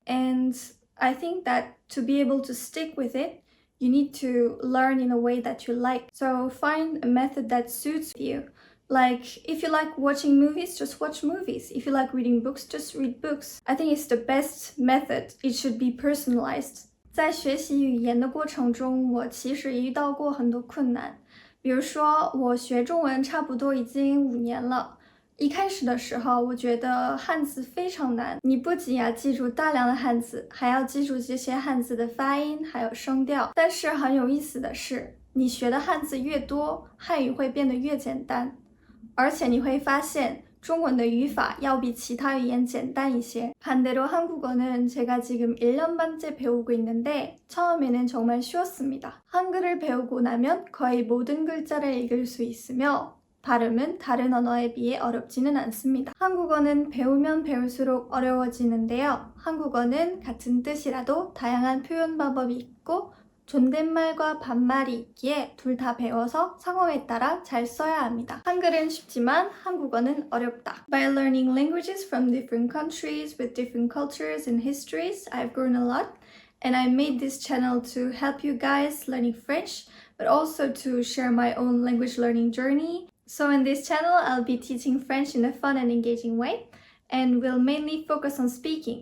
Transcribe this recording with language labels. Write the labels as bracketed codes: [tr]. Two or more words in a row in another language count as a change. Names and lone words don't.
[en] And I think that to be able to stick with it, you need to learn in a way that you like. So find a method that suits you. Like, if you like watching movies, just watch movies. If you like reading books, just read books. I think it's the best method. It should be personalized. [zh] 在学习语言的过程中，我其实也遇到过很多困难。比如说，我学中文差不多已经5年了。一开始的时候，我觉得汉字非常难。你不仅要记住大量的汉字，还要记住这些汉字的发音，还有声调。但是很有意思的是，你学的汉字越多，汉语会变得越简单。而且你会发现，中文的语法要比其他语言简单一些。 [ko] 반대로 한국어는 제가 지금 1년 반째 배우고 있는데 처음에는 정말 쉬웠습니다. 한글을 배우고 나면 거의 모든 글자를 읽을 수 있으며 발음은 다른 언어에 비해 어렵지는 않습니다. 한국어는 배우면 배울수록 어려워지는데요. 한국어는 같은 뜻이라도 다양한 표현 방법이 있고 존댓말과 반말이 있기에 둘 다 배워서 상황에 따라 잘 써야 합니다. 한글은 쉽지만 한국어는 어렵다. [en] By learning languages from different countries with different cultures and histories, I've grown a lot. And I made this channel to help you guys learning French, but also to share my own language learning journey. So in this channel, I'll be teaching French in a fun and engaging way, and we'll mainly focus on speaking.